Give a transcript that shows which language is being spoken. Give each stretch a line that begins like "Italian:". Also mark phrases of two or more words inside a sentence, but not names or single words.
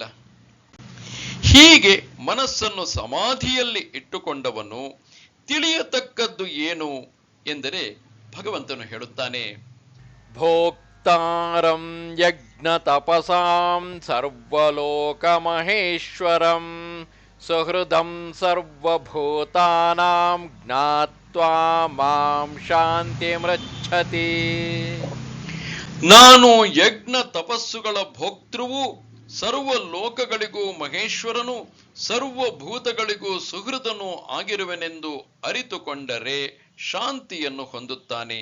Kannada: ಹೀಗೆ ಮನಸ್ಸನ್ನು ಸಮಾಧಿಯಲ್ಲಿ ಇಟ್ಟುಕೊಂಡವನು ತಿಳಿಯತಕ್ಕದ್ದು ಏನು ಎಂದರೆ ಭಗವಂತನು ಹೇಳುತ್ತಾನೆ,
Sanskrit: ಭೋಕ್ತಾರಂ ಯಜ್ಞ ತಪಸಾಂ ಸರ್ವಲೋಕ ಮಹೇಶ್ವರಂ ಸುಹೃದಂ ಸರ್ವಭೂತಾನಾಂ ಜ್ಞಾತ್ವಾ ಮಾಂ ಶಾಂತಿಮೃಚ್ಛತಿ.
Kannada: ನಾನು ಯಜ್ಞ ತಪಸ್ಸುಗಳ ಭೋಕ್ತೃವು, ಸರ್ವ ಲೋಕಗಳಿಗೂ ಮಹೇಶ್ವರನು, ಸರ್ವಭೂತಗಳಿಗೂ ಸುಹೃದನು ಆಗಿರುವೆನೆಂದು ಅರಿತುಕೊಂಡರೆ ಶಾಂತಿಯನ್ನು ಹೊಂದುತ್ತಾನೆ.